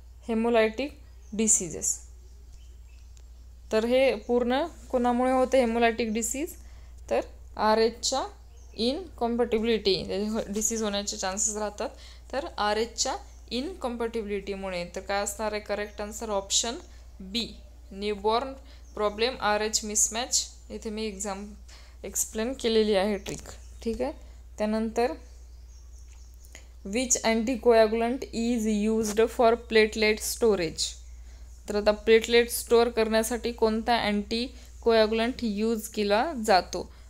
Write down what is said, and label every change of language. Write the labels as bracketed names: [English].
[Marathi] हेमोलायटिक diseases. तर हे पूर्ण कोणामुळे होते हेमोलायटिक डिसीज? तर RHच्या इनकॉम्पॅटिबिलिटी डिसीज होण्याचे चान्सेस राहतात. तर RHच्या इनकॉम्पॅटिबिलिटीमुळे. तर काय असणार आहे करेक्ट आन्सर? [English] Option B. Newborn problem RH mismatch. [Marathi] इथे मी एक्सप्लेन केलेली आहे ट्रिक. ठीक आहे. त्यानंतर [English] Which anticoagulant is used for platelet storage. [Marathi] तर आता प्लेटलेट स्टोअर करण्यासाठी कोणता अँटीकोॲग्युलंट यूज केला जातो?